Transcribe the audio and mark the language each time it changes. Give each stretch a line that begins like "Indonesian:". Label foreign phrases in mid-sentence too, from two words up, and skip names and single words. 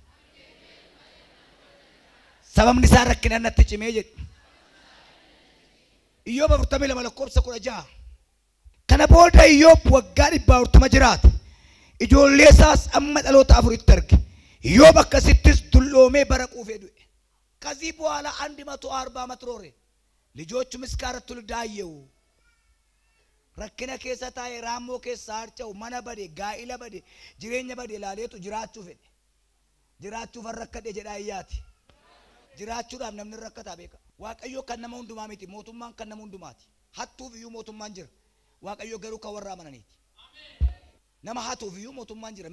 Oromo: Sababni isaa rakkina natti cimee jedhu. Iyyoob 42 lakkoofsa 16. Kana booda Iyyoob waggaa 140 jiraate. Ijoollee isaas amma dhaloota 4 arge. Iyyoob akkasittis dulloomee bara quufee du'e.
Amharic: ከዚህ በኋላ 140 ዓመት ኖረ። ልጆቹም እስከ 4 ትውልድ አየው።
Oromo: ረክነ keessa taa'e raammoo keessa harca'u mana bade gaa'ila bade jireenya bade ilaaleetu jiraachuu fedhe. Jiraachuuf rakkadhe jedhaa iyyaati. Jiraachuudhaaf namni rakkataa beeka. Waaqayyo kan nama hundumaa miti. Mootummaan kan nama hundumaati. Hattuuf iyyuu mootummaan jira. Waaqayyo garuu kan warra amananiiti. Nama hatuuf iyyuu mootummaan jira.